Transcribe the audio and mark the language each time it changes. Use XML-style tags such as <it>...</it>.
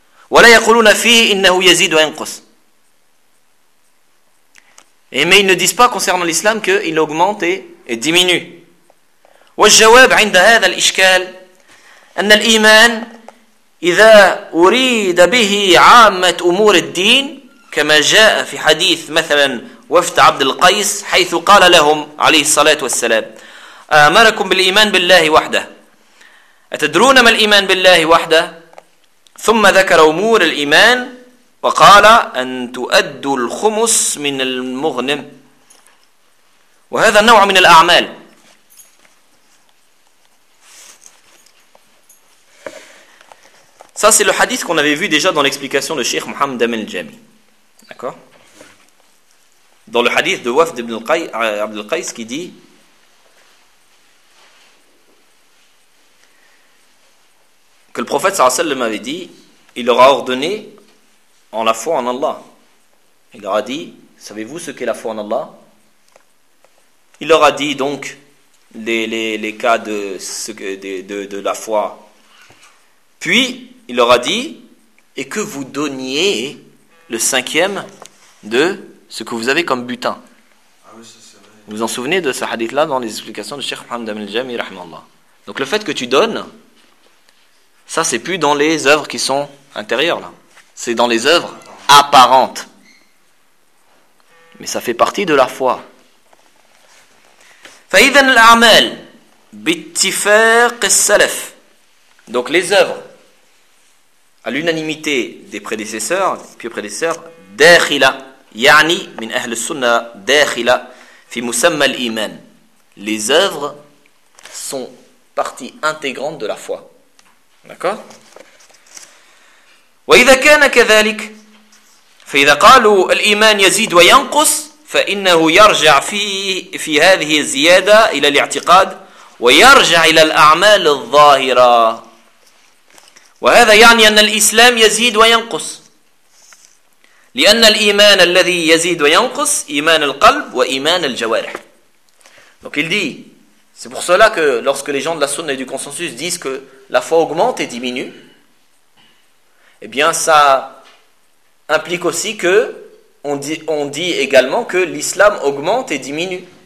<ar>ولا يقولون فيه إنه يزيد وينقص.</ar> <fr>Et mais ils ne disent pas concernant l'islam qu'il augmente et diminue.</fr> <ar>والجواب عند هذا الإشكال أن الإيمان إذا أريد به عامة أمور الدين كما جاء في حديث مثلا وفد عبد القيس حيث قال لهم عليه الصلاة والسلام أمركم بالإيمان بالله وحده أتدرون ما الإيمان بالله وحده ثم ذكر أمور الإيمان وقال أن تؤدوا الخمس من المغنم وهذا نوع من الأعمال</ar> <fr>Ça, c'est le hadith qu'on avait vu déjà dans l'explication de Cheikh Mohammed Amin al-Jami. D'accord ? Dans le hadith de Wafd ibn Abd al-Qais qui dit que le prophète sallallahu alayhi wa sallam avait dit il leur a ordonné en la foi en Allah. Il leur a dit, savez-vous ce qu'est la foi en Allah ? Il leur a dit donc les cas de la foi. Puis, il leur a dit, et que vous donniez le cinquième de ce que vous avez comme butin. Ah oui, c'est vrai. Vous vous en souvenez de ce hadith-là dans les explications de Cheikh Mohammed Amin al-Jami, rahmallah. Donc le fait que tu donnes, ça c'est plus dans les œuvres qui sont intérieures, là. C'est dans les œuvres apparentes. Mais ça fait partie de la foi.</fr> <ar>فَإِذَنْ الْأَعْمَلْ بِالتِّفَاقِ السَّلَفْ</ar> <fr>Donc les œuvres à l'unanimité des prédécesseurs, des pieux prédécesseurs,</fr> <ar>داخلة يعني من أهل السنة داخلة في مسمى الإيمان.</ar> <fr>Les œuvres sont partie intégrante de la foi. D'accord ?</fr> <ar>وإذا كان كذلك فإذا قالوا الإيمان يزيد وينقص فإنه يرجع في هذه الزيادة إلى الاعتقاد ويرجع إلى الأعمال الظاهرة. وهذا يعني أن الإسلام يزيد وينقص لأن الإيمان الذي يزيد وينقص إيمان القلب وإيمان الجوارح.</ar> <fr>Donc il dit, c'est pour cela que lorsque les gens de la sunna et du consensus disent que la foi augmente et diminue, eh bien ça implique aussi que on dit également que l'islam augmente et diminue.</fr>